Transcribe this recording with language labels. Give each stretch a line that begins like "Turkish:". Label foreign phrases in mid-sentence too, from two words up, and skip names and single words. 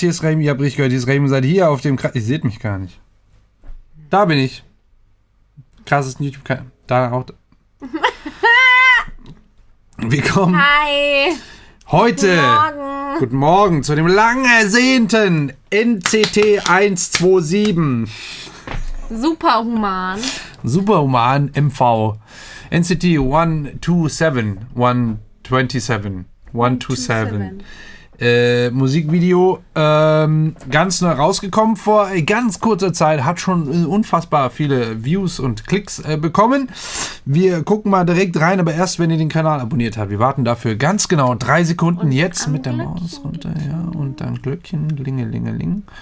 German: Hier ist Remy, ihr habt richtig gehört, hier ist Remy, seid hier auf dem ihr seht mich gar nicht. Da bin ich. Krasses YouTube-Kanal. Da auch. Willkommen. Hi. Heute. Guten Morgen zu dem lang ersehnten NCT 127. Superhuman. Superhuman MV. NCT 127. 127. Musikvideo, ganz neu rausgekommen vor ganz kurzer Zeit, hat schon unfassbar viele Views und Klicks bekommen. Wir gucken mal direkt rein, aber erst, wenn ihr den Kanal abonniert habt. Wir warten dafür ganz genau 3 Sekunden und jetzt mit der Maus runter, ja, und dann Glöckchen, Lingelingeling.